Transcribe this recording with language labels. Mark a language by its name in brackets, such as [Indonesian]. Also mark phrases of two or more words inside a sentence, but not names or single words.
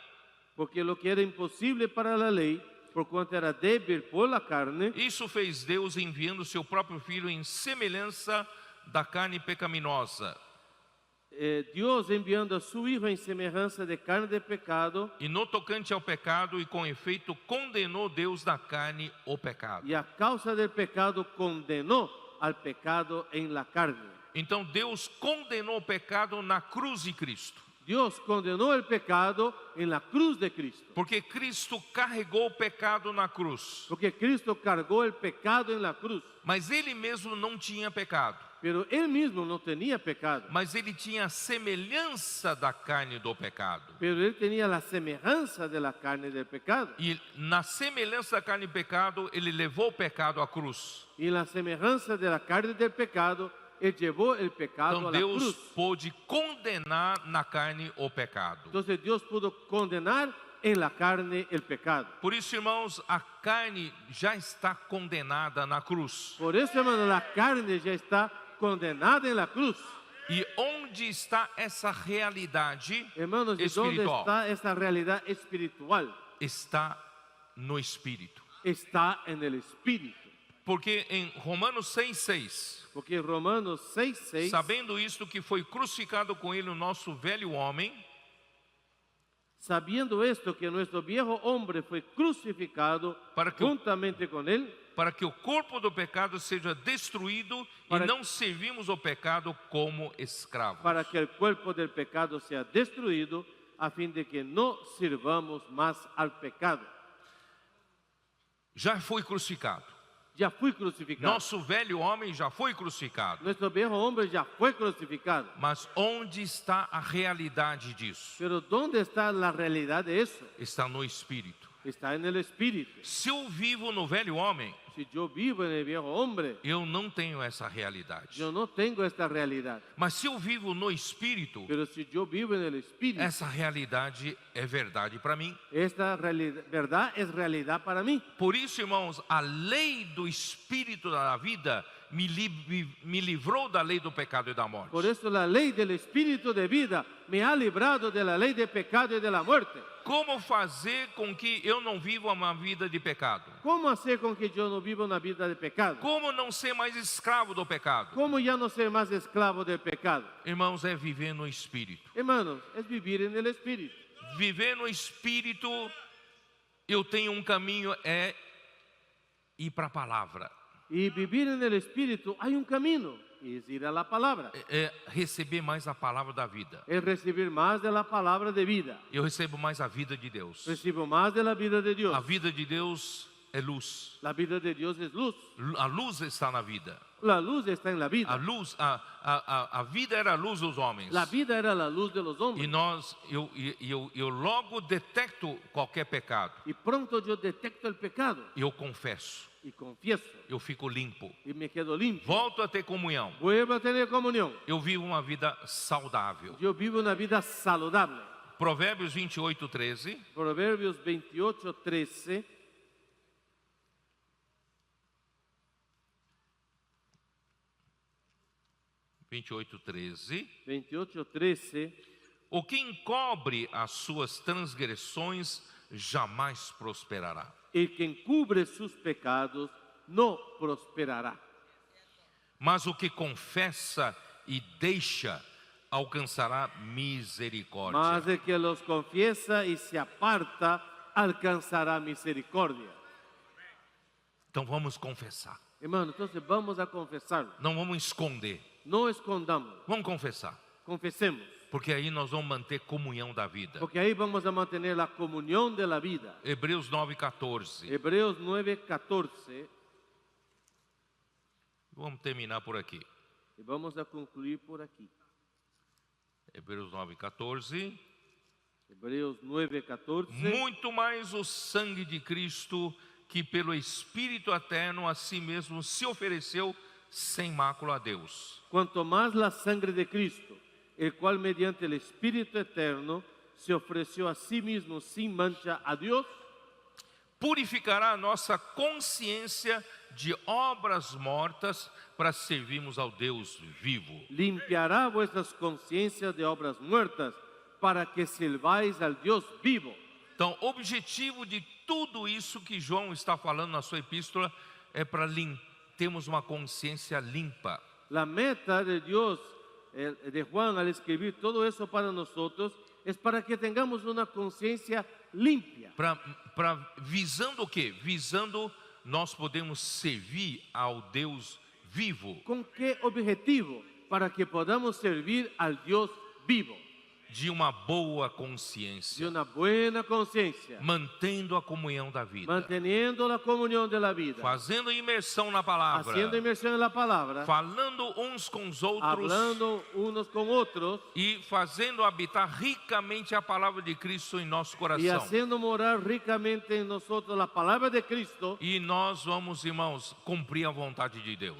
[Spanish] Porque lo que era imposible para la ley, por cuanto era débil por la carne, [Portuguese] isso fez Deus enviando seu próprio Filho em semelhança da carne pecaminosa. [Spanish] Dios enviando a su Hijo en semejanza de carne de pecado, [Portuguese] E no tocante ao pecado, e com efeito, condenou Deus na carne o pecado. [Spanish] y a causa del pecado condenó al pecado en la carne. [Portuguese] Então Deus condenou o pecado na cruz de Cristo. [Spanish] Dios condenó el pecado en la cruz de Cristo. [Portuguese] Porque Cristo carregou o pecado na cruz. [Spanish] Porque Cristo cargó el pecado en la cruz. [Portuguese] Mas Ele mesmo não tinha pecado. [Spanish] Pero Él mismo no tenía pecado. [Portuguese] Mas Ele tinha a semelhança da carne do pecado. [Spanish] Pero Él tenía la semejanza de la carne del pecado. [Portuguese] E na semelhança da carne do pecado, Ele levou o pecado à cruz. [Spanish] Y en la semejanza de la carne del pecado, Él llevó el pecado [Portuguese] Então [Spanish] a la [Portuguese] Deus [Spanish] cruz. [Portuguese] pôde condenar na carne o pecado. [Spanish] Entonces Dios pudo condenar en la carne el pecado. [Portuguese] Por isso, irmãos, a carne já está condenada na cruz. [Spanish] Por eso, hermano, la carne ya está condenada en la cruz. [Portuguese] E onde está essa realidade [Spanish] Hermanos, ¿y dónde [Portuguese] espiritual? [Spanish] está esa realidad espiritual? [Portuguese] Está no Espírito. [Spanish] Está en el Espíritu. [Portuguese] Porque em Romanos 6,6, [Spanish] Porque en Romanos 6:6, [Portuguese] sabendo isto que foi crucificado com ele o nosso velho homem, [Spanish] sabiendo esto que nuestro viejo hombre fue crucificado [Portuguese] Para que- [Spanish] juntamente con él, [Portuguese] para que o corpo do pecado seja destruído [Spanish] Para- [Portuguese] e não servimos ao pecado como escravos. [Spanish] para que el cuerpo del pecado sea destruido, a fin de que no sirvamos más al pecado. [Portuguese] Já foi crucificado. [Spanish] Ya fui crucificado. [Portuguese] Nosso velho homem já foi crucificado. [Spanish] Nuestro viejo hombre ya fue crucificado. [Portuguese] Mas onde está a realidade disso? [Spanish] Pero ¿dónde está la realidad de eso? [Portuguese] Está no Espírito. [Spanish] Está en el Espíritu. [Portuguese] Se eu vivo no velho homem, [Spanish] Si yo vivo en el viejo hombre, [Portuguese] eu não tenho essa realidade. [Spanish] yo no tengo esta realidad. [Portuguese] Mas se eu vivo no Espírito, [Spanish] Pero si yo vivo en el Espíritu, [Portuguese] essa realidade é verdade para mim. [Spanish] esta verdad es realidad para mí. [Portuguese] Por isso, irmãos, a lei do Espírito da vida me livrou da lei do pecado e da morte. [Spanish] Por eso la ley del Espíritu de vida me ha librado de la lei de pecado y de la muerte. [Portuguese] Como fazer com que eu não viva uma vida de pecado? [Spanish] ¿Cómo hacer con que yo no viva una vida de pecado? [Portuguese] Como não ser mais escravo do pecado? [Spanish] ¿Cómo ya no ser más esclavo del pecado? [Portuguese] Irmãos, é viver no Espírito. [Spanish] Hermanos, es vivir en el Espíritu. [Portuguese] Viver no Espírito, eu tenho um caminho, é ir para a palavra. [Spanish] Y vivir en el Espíritu hay un camino, y es ir a la palabra. [Portuguese] É receber mais a palavra da vida. [Spanish] Es recibir más de la palabra de vida. [Portuguese] Eu recebo mais a vida de Deus. [Spanish] Recibo más de la vida de Dios. [Portuguese] A vida de Deus é luz. [Spanish] La vida de Dios es luz. [Portuguese] A luz está na vida. [Spanish] La luz está en la [Portuguese] A [Spanish] vida. [Portuguese] luz, a vida era a luz dos homens. [Spanish] La vida era la luz de los [Portuguese] E [Spanish] hombres. [Portuguese] eu logo detecto qualquer pecado. [Spanish] Y pronto yo detecto el pecado [Portuguese] Eu confesso. [Spanish] y confieso [Portuguese] Eu fico limpo. [Spanish] y me quedo limpio. [Portuguese] Volto a ter comunhão. [Spanish] Vuelvo a tener comunión. [Portuguese] Eu vivo uma vida saudável. [Spanish] Yo vivo una vida saludable. [Portuguese] Provérbios 28:13. [Spanish] Proverbios 28:13. [Portuguese] (28:13). [Spanish] 28:13. [Portuguese] O que encobre as suas transgressões jamais prosperará. [Spanish] El que encubre sus pecados no prosperará. [Portuguese] Mas o que confessa e deixa alcançará misericórdia. [Spanish] Mas el que los confiesa y se aparta alcanzará misericordia. [Portuguese] Então vamos confessar. [Spanish] Hermano, entonces vamos a confesarlo. [Portuguese] Não vamos esconder. [Spanish] No escondamos, [Portuguese] Vamos confessar. [Spanish] confesemos. [Portuguese] Porque aí nós vamos manter comunhão da vida. [Spanish] Porque ahí vamos a mantener la comunión de la vida. [Portuguese] Hebreus 9:14. [Spanish] Hebreos 9:14. [Portuguese] Vamos terminar por aqui. [Spanish] Y vamos a concluir por aquí. [Portuguese] Hebreus 9:14. [Spanish] Hebreos 9:14. [Portuguese] Muito mais o sangue de Cristo, que pelo Espírito eterno a si mesmo se ofereceu sem mácula a Deus. [Spanish] Cuanto más la sangre de Cristo, el cual mediante el Espíritu eterno se ofreció a sí mismo sin mancha a Dios, [Portuguese] Purificará a nossa consciência de obras mortas para servirmos ao Deus vivo. [Spanish] limpiará vuestras conciencias de obras muertas para que sirváis al Dios vivo. [Portuguese] Então, o objetivo de tudo isso que João está falando na sua epístola é para termos uma consciência limpa. [Spanish] La meta de Dios, de Juan al escribir todo eso para nosotros, es para que tengamos una conciencia limpia. [Portuguese] Visando o quê? Visando nós podemos servir ao Deus vivo. [Spanish] ¿Con qué objetivo? Para que podamos servir al Dios vivo, [Portuguese] De uma boa [Spanish] de [Portuguese] consciência, [Spanish] una buena conciencia, [Portuguese] mantendo a comunhão da vida, [Spanish] manteniendo la comunión de la vida, [Portuguese] fazendo imersão na palavra, [Spanish] haciendo inmersión en la palabra, [Portuguese] falando uns com os outros [Spanish] hablando unos con otros [Portuguese] e fazendo habitar ricamente a palavra de Cristo em nosso [Spanish] y [Portuguese] coração. [Spanish] haciendo morar ricamente en nosotros la palabra de Cristo. [Portuguese] E nós vamos, irmãos, cumprir a vontade de Deus.